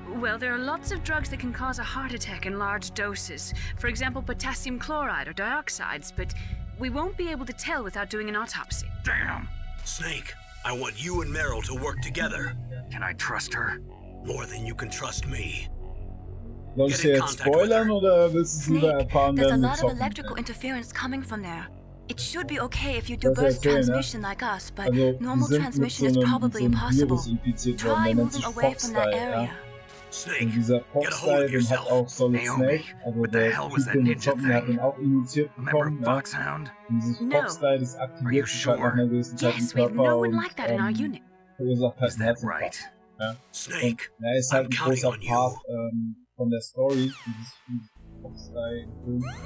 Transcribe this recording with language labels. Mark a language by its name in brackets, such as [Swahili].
[English] Well, there are lots of drugs that can cause a heart attack in large doses. For example, potassium chloride or dioxides, but we won't be able to tell without doing an autopsy. Damn! Snake, I want you and Meryl to work together. Can I trust her? More than you can trust me. [German] Soll ich dir jetzt spoilern oder willst du es lieber erfahren [English] There's a [German] werden? [English] lot of electrical interference coming from there. It should be okay if you do burst transmission like us, but normal transmission is probably impossible. Try moving away from that area. [German] Und dieser FOXHOUND, den hat auch Solid Snake, also der Typ, den wir zocken, der hat den auch injiziert bekommen. Ja. Und dieses FOXHOUND, das aktiviert sich halt nach einer gewissen Zeit im Körper und verursacht halt einen Herzinfarkt. Ja. Und er ist halt ein großer Part von der Story, dieses FOXHOUND.